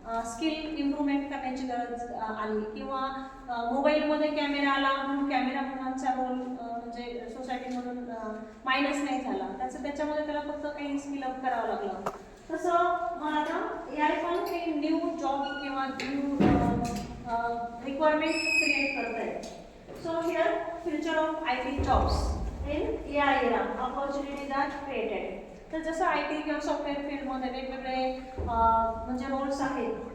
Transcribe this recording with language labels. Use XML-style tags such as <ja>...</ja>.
<mr>Skill improvement करण्याची गरज आली किंवा मोबाईलमध्ये कॅमेरा आला म्हणून कॅमेरामॅनचा रोल म्हणजे सोसायटीमधून मायनस नाही झाला. त्याच्यामध्ये त्याला फक्त काही स्किल अप करावं लागलं. तसं मला आता AI पण काही न्यू जॉब किंवा न्यू रिक्वायरमेंट क्रिएट करत आहे.</mr> <en>So here future of IT jobs in AI era, opportunities are created.</en> <mr>तर जसं IT किंवा सॉफ्टवेअर फील्डमध्ये वेगवेगळे म्हणजे रोल्स आहेत.</mr>